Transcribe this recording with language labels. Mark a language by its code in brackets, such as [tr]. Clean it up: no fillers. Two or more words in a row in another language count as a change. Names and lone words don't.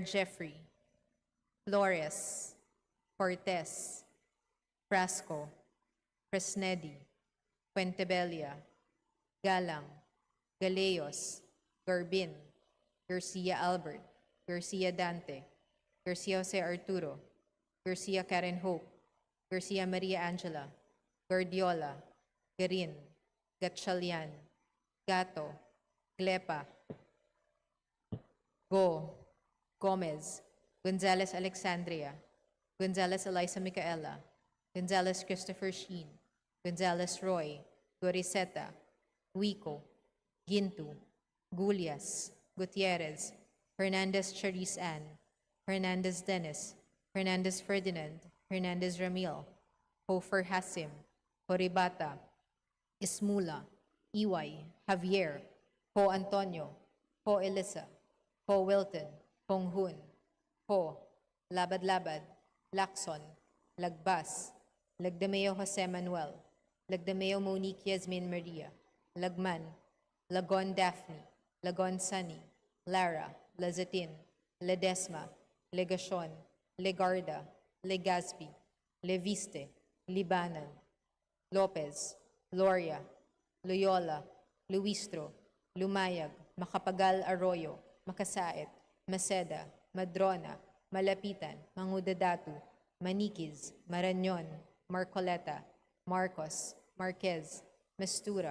[tl] Jeffrey, Flores, Cortez, Frasco, Fresnedi, Puentebella, Galang, Galeos, Garbin, Garcia Albert, Garcia Dante, Garcia Jose Arturo, Garcia Karen Hope, Garcia Maria Angela, Guardiola, Garin, Gatchalian, Gato, Glepa, Go, Gomez, Gonzalez Alexandria, Gonzalez Eliza Micaela, Gonzalez Christopher Sheen, Gonzalez Roy, Goriseta, Wico, Gintu, Gulias, Gutierrez, Hernandez Charisse Ann, Hernandez Dennis, Hernandez Ferdinand, Hernandez Ramil, Hofer Hasim, Horibata, Ismula, Iway, Javier, Ho Antonio, Ho Elisa, Ho Wilton, Hong Hun, Ho, Labad-Labad, Lacson, Lagbas, Lagdameo Jose Manuel, Lagdameo Monique Yasmin Maria, Lagman, Lagon Daphne, Lagon Sunny, Lara, Lazatin, Ledesma, Legacion, Legarda, Legazpi, Leviste, Libanan, Lopez, Loria, Loyola, Luistro, Lumayag, Macapagal Arroyo, Makasait, Maceda, Madrona, Malapitan, Mangudadatu, Maniquis, Marañon, Marcoleta, Marcos, Marquez, Mastura,